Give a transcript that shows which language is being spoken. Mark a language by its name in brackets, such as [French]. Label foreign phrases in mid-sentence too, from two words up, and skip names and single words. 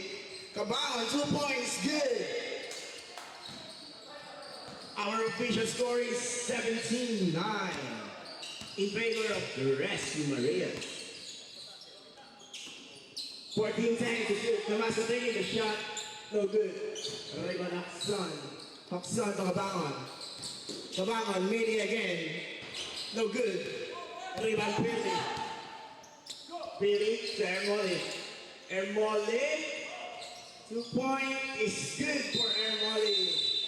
[English] Cabangon 2 points. Good. Our official score is 17-9 in favor of the Rescue Maria. 14 seconds to shoot. Damasco taking the shot. No good. Rayman Hakson. Hakson to Cabangon. Cabangon, Meiji again. No good. Rayman Pili. Pili to Ermoli. Ermoli. 2 points is good for Ermoli.